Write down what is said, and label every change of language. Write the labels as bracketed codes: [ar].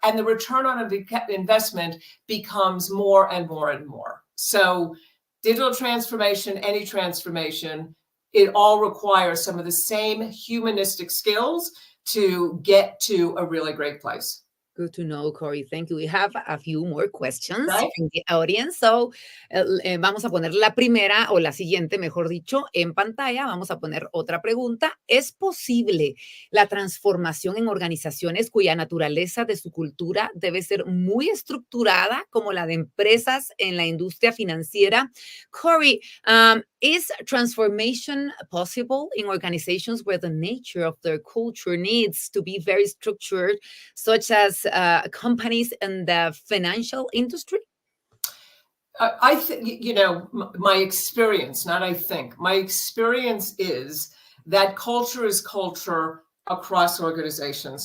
[en] And the return on investment becomes more and more and more. So digital transformation, any transformation, it all requires some of the same humanistic skills to get to a really great place. Good to know, Corey. Thank you. We have a few more questions right from the audience. [es] So, vamos a poner la primera o la siguiente, mejor dicho, en pantalla. Vamos a poner otra pregunta. ¿Es posible la transformación en organizaciones cuya naturaleza de su cultura debe ser muy estructurada, como la de empresas en la industria financiera? [en] Corey, is transformation possible in organizations where the nature of their culture needs to be very structured, such as companies in the financial industry? I think, my experience, my experience is that culture is culture across organizations.